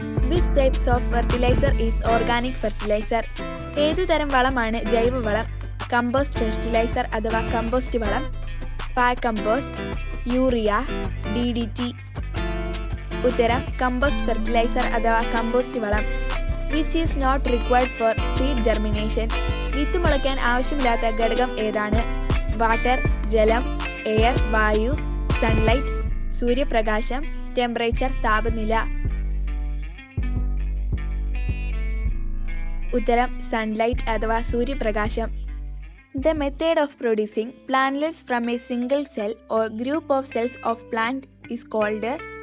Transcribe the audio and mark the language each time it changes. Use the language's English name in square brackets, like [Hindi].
[English] Which types of fertilizer is organic fertilizer? [Malayalam] ഏതുതരം വളമാണ് ജൈവവളം? കമ്പോസ്റ്റ് ഫെർട്ടിലൈസർ അഥവാ കമ്പോസ്റ്റ് വളം, ഫാക് കമ്പോസ്റ്റ്, യൂറിയ, DDT. ഉത്തരം കമ്പോസ്റ്റ് ഫെർട്ടിലൈസർ അഥവാ കമ്പോസ്റ്റ് വളം. [English] Which is not required for seed germination? [Malayalam] വിത്ത് മുളയ്ക്കാൻ ആവശ്യമില്ലാത്ത ഘടകം ഏതാണ്? വാട്ടർ, ജലം, എയർ, വായു, സൺലൈറ്റ്, സൂര്യപ്രകാശം, ടെമ്പറേച്ചർ, താപനില. ഉത്തരം സൺലൈറ്റ് അഥവാ സൂര്യപ്രകാശം. [English] The method of producing plantlets from a single cell or group of cells of plant is called?